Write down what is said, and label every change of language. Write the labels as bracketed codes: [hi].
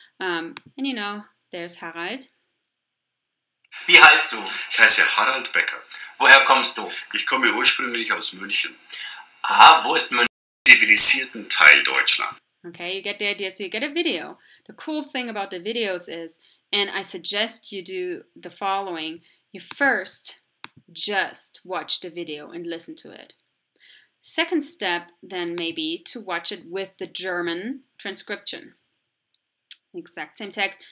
[en] And you know, there's Harald. [de] Wie heißt du? Ich heiße Harald Becker. Woher kommst du? Ich komme ursprünglich aus München. Ah, wo ist München? Zivilisierten Teil Deutschland. [en] Okay, you get the idea. So you get a video. The cool thing about the videos is, and I suggest you do the following. You first just watch the video and listen to it. Second step then may be to watch it with the German transcription. Exact same text.